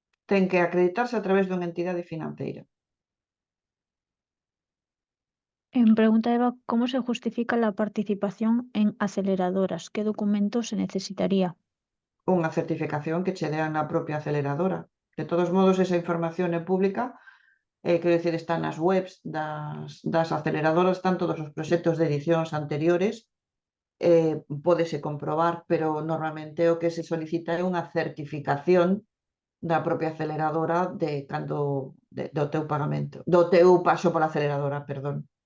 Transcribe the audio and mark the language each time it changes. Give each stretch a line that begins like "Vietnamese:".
Galician: Ten que acreditarse a través dunha entidade financeira.
Spanish: Pregunta Eva, ¿cómo se justifica la participación en aceleradoras? ¿Qué documentos se necesitaría?
Galician: Unha certificación que che dean na propia aceleradora. De todos modos, esa información é pública, quero dicir, está nas webs das aceleradoras, están todos os proxectos de edicións anteriores, pódese comprobar, pero normalmente o que se solicita é unha certificación da propia aceleradora de cando do teu pagamento, do teu paso pola aceleradora, perdón.